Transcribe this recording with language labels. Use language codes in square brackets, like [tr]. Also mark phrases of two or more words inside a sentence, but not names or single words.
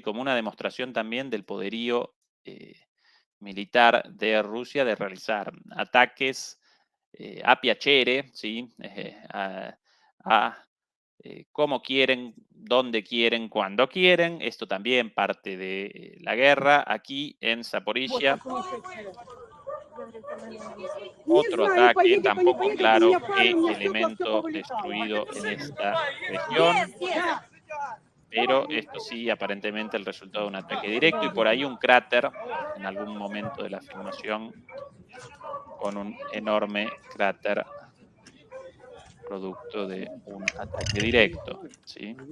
[es] Como una demostración también del poderío militar de Rusia de realizar ataques a piacere, ¿sí? Como quieren, donde quieren, cuando quieren. Esto también parte de la guerra. Aquí en [ru] Вот [es] Zaporizhia, [ru] такой эффект. Не [es] otro [ru] знаю, [es] ataque, [ru] поедет, он не [es] tampoco [ru] поедет, у [es] claro [ru] меня пара, [es] qué [ru] у меня все [es] elemento [ru] повылетало. [es] destruido en esta región, pero [ru] Давай. [es] esto sí, aparentemente el resultado de un ataque directo y por ahí un cráter en algún momento de la filmación con un enorme cráter producto de un ataque directo, ¿sí?